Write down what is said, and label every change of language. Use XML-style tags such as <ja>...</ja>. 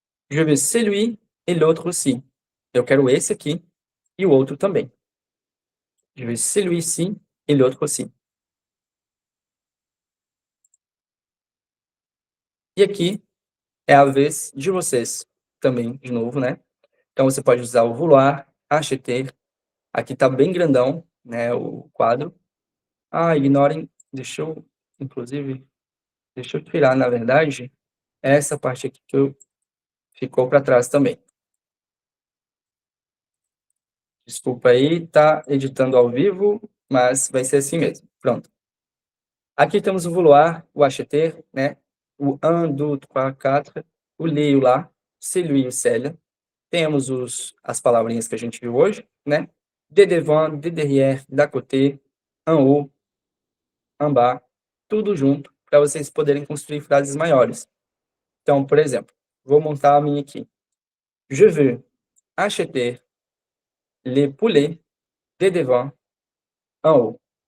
<fr>Je veux celui et l'autre aussi.</fr> <pt>Eu quero esse aqui e o outro também.</pt> <fr>Je veux celui-ci et l'autre aussi.</fr> <pt>E aqui é a vez de vocês também, de novo, né? Então você pode usar o vouloir, acheter. Aqui está bem grandão, né, o quadro. Ignorem, inclusive, deixa eu tirar, na verdade, essa parte aqui que ficou para trás também. Desculpa aí, tá editando ao vivo, mas vai ser assim mesmo. Pronto. Aqui temos o vouloir, o acheter, né? O un, deux, trois, quatre, o li e o lá, celui e o celle. Temos as palavrinhas que a gente viu hoje, né? De devant, de derrière, d'à côté, en haut, en bas, tudo junto, para vocês poderem construir frases maiores. Então, por exemplo, vou montar a minha aqui.</pt> <fr>Je veux acheter les poulets de devant, en haut.</fr>